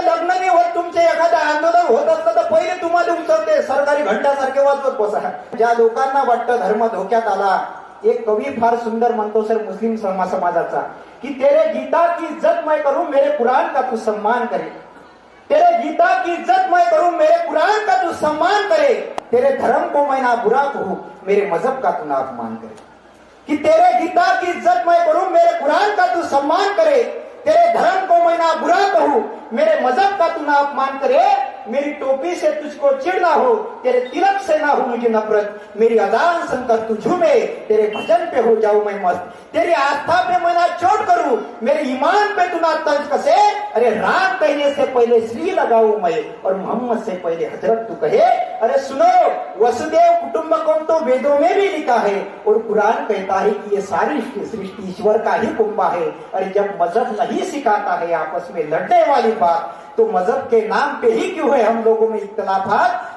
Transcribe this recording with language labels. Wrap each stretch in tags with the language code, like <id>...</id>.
<mr>लग्न नाही होत, तुमचे एखादं आंदोलन होत असलं तर पहिले तुम्हाला उचलते, सरकारी घंटासारखे वाजवत बसा. ज्या लोकांना वाटतं धर्म धोक्यात आला, एक कवी फार सुंदर म्हणतो सर मुस्लिम समाजाचा, की</mr> <hi>तेरे गीता की इज्जत मैं करूं, मेरे कुरान का तू सम्मान करे. तेरे गीता की इज्जत मैं करूं, मेरे कुरान का तू सम्मान करे. तेरे धर्म को मैं ना बुरा कहूं, मेरे मजहब का तू ना अपमान करे. कि तेरे गीता की इज्जत मैं करूं, मेरे कुरान का तू सम्मान करे. तेरे धर्म को मैं ना बुरा कहूं, मेरे मजहब का तू ना अपमान करे. मेरी टोपी से तुझको चिढ़ ना हो, तेरे तिलक से ना हो मुझे नफरत. मेरी अजान सुनकर तू झूमे, तेरे भजन पे हो जाऊं मैं मस्त. तेरी आस्था पे मैं ना चोट करूं, मेरे ईमान पे तू ना तंज कसे. अरे राम कहने से पहले श्री लगाऊं मैं, और मोहम्मद से पहले हजरत तू कहे. अरे सुनो, वसुदेव कुटुंबकम तो वेदों में भी लिखा है, और कुरान कहता है कि ये सारी सृष्टि ईश्वर का ही कुंभा है. अरे जब मजहब नहीं सिखाता है आपस में लड़ने वाली बात, तो मजहब के नाम पे ही क्यों है हम लोगों में इख्तलाफात.</hi>